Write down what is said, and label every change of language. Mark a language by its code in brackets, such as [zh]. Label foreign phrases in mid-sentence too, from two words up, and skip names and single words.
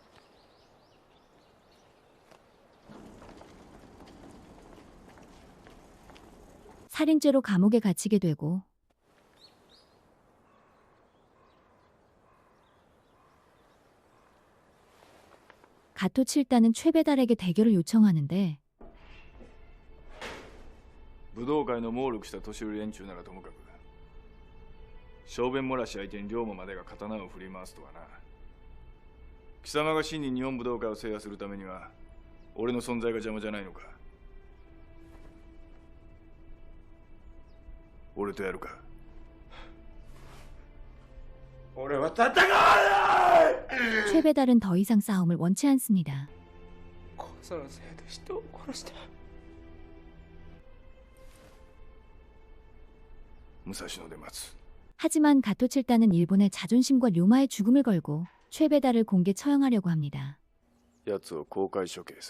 [ko] 살인죄로 감옥에 갇히게 되고 가토 7단은 최배달에게 대결을 요청하는데 [ja] 武道会の猛力した年寄り連中ならともかく小便漏らし相手に龍馬までが刀を振り回すとはな。貴様が真に日本武道会を制覇するためには俺の存在が邪魔じゃないのか。俺とやるか。俺は戦わない。 [ko] 최배달은 더 이상 싸움을 원치 않습니다. [ja] そのせいで人を殺した。武蔵野で待つ。 [ko] 하지만 가토 7단은 일본의 자존심과 료마의 죽음을 걸고 최배달을 공개 처형하려고 합니다. [ja] 奴を公開処刑する。